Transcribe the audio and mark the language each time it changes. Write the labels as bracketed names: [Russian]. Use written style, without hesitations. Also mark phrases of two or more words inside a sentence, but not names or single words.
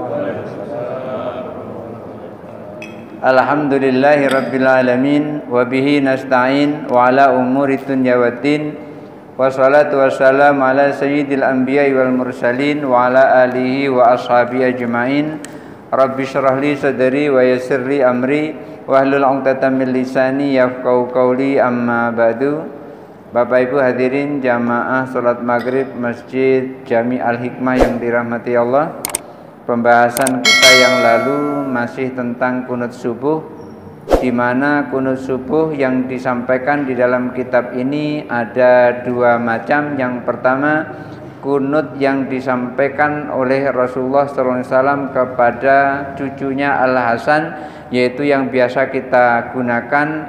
[Arabic] الحمد لله رب العالمين وبه نستعين وعلى أمور الدنيا والدين. والصلاة والسلام على سيد الأنبياء والمرسلين وعلى آله وأصحابه أجمعين. رب اشرح لي صدري ويسر لي أمري واحلل عقدة من لساني يفقهوا قولي أما بعد. [Indonesian] Bapak Ibu hadirin jamaah salat maghrib Masjid Jami Al-Hikmah yang dirahmati Allah. Pembahasan kita yang lalu masih tentang kunut subuh, di mana kunut subuh yang disampaikan di dalam kitab ini ada dua macam. Yang pertama, kunut yang disampaikan oleh Rasulullah SAW kepada cucunya Al-Hasan, yaitu yang biasa kita gunakan.